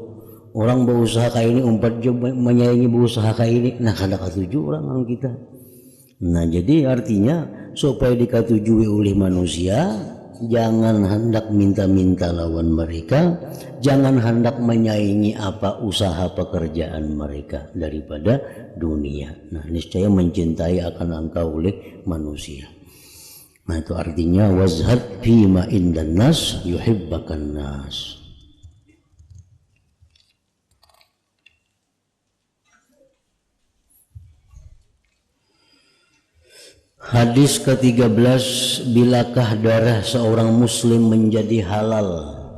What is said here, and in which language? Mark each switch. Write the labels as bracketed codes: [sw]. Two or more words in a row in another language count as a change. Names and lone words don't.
[bjn] Orang berusaha kayak ini, umpat jua menyaingi berusaha kayak ini. Nah kada ketuju orang kita. Nah jadi artinya supaya diketujui oleh manusia, jangan hendak minta-minta lawan mereka, jangan hendak menyaingi apa usaha pekerjaan mereka daripada dunia. Nah niscaya mencintai akan engkau oleh manusia. Nah itu artinya [ar] وازهد فيما عند الناس يحبك الناس. [id] Hadis ke-13, bilakah darah seorang muslim menjadi halal?